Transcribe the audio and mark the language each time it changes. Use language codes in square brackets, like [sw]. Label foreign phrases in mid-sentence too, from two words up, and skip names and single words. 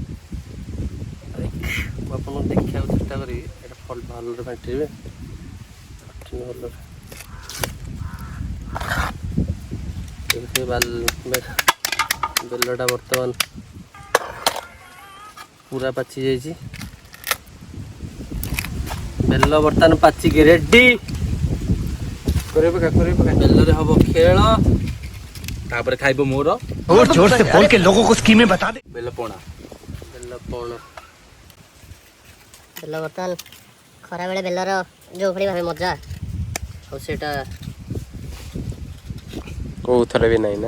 [or] ମୁଁ ଆପଣଙ୍କୁ ଦେଖିବାକୁ ଚେଷ୍ଟା କରିବି ଏଇଟା ଭଲରେ ଫାଟିବେ ଭଲରେ ବେଲଟା ବର୍ତ୍ତମାନ ପୁରା ପାଚି ଯାଇଛି ବେଲ ବର୍ତ୍ତମାନ ପାଚିକି ରେଡ଼ି ବେଲରେ ହବ ଖେଳ ତାପରେ ଖାଇବ ମୋର [hi] जोर से बोल के लोगों को स्कीमें बता दे [or] ବେଲପଣା ବେଲ ବର୍ତ୍ତମାନ ଖରାବେଳେ ବେଲର ଯେଉଁଭଳି ଭାବେ ମଜା ଆଉ ସେଇଟା କୋଉଥରେ ବି ନାହିଁ ନା